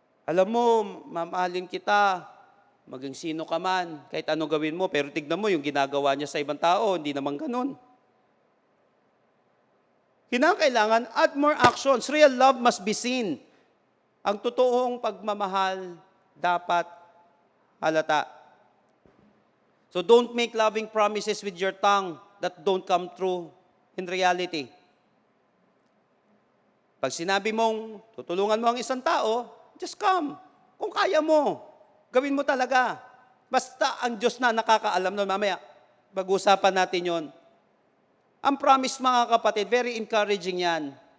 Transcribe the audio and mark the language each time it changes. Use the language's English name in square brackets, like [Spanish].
[Filipino] Alam mo, mamahalin kita, maging sino ka man, kahit ano gawin mo, pero tignan mo yung ginagawa niya sa ibang tao, hindi naman ganun. [English] Kinakailangan, add more actions. Real love must be seen. [Filipino] Ang totoong pagmamahal dapat halata. [English] So don't make loving promises with your tongue that don't come true in reality. [Filipino] Pag sinabi mong tutulungan mo ang isang tao, [English] just come. [Filipino] Kung kaya mo, gawin mo talaga. Basta ang Diyos na nakakaalam nun. Mamaya, pag-usapan natin yon. Ang promise, mga kapatid, very encouraging yan.